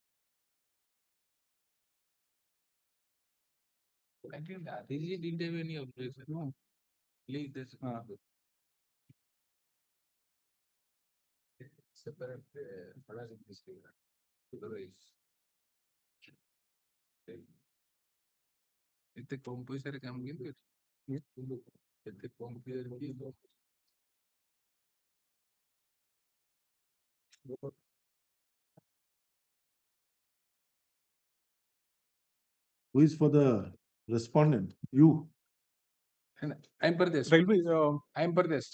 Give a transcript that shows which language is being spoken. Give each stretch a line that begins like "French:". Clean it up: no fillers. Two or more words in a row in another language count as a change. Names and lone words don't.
English: I think Adish didn't have any objection. No. Leave this. Separate order in this regard. Otherwise,
Odia: ଏତେ କମ ପଇସାରେ କାମ କେମିତି ଅଛି? ଏତେ କମ ପଇସାରେ କିଏ ଦବ?
English: Who is for the respondent? You. I'm for this. Railway. I'm for this.